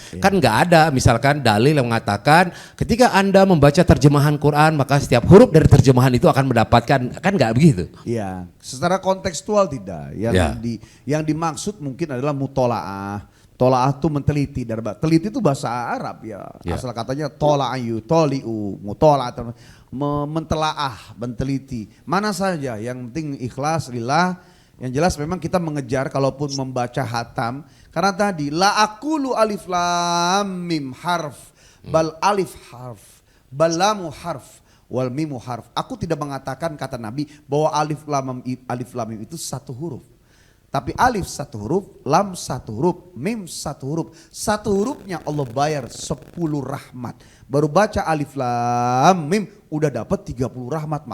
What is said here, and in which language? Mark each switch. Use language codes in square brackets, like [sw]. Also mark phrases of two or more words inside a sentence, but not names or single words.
[id] Kan nggak ada misalkan dalil yang mengatakan ketika Anda membaca terjemahan Quran maka setiap huruf dari terjemahan itu akan mendapatkan, kan nggak begitu. Iya, secara kontekstual tidak. Yang dimaksud mungkin adalah mutolaah. Tolaah itu menteliti, teliti itu bahasa Arab ya. Asal katanya tola'ayu, toli'u, mutolaah, mentelaah, menteliti. Mana saja, yang penting ikhlas lillah. Yang jelas memang kita mengejar kalaupun membaca hatam. [ar] Karena tadi لا أقول ألف لام ميم حرف، بل ألف حرف، بل لام حرف، وميم حرف. [id] Aku tidak mengatakan kata Nabi bahwa alif lam mim itu satu huruf. Tapi alif satu huruf, lam satu huruf, mim satu huruf. Satu hurufnya Allah bayar 10 rahmat. Baru baca alif lam mim udah dapat 30 rahmat.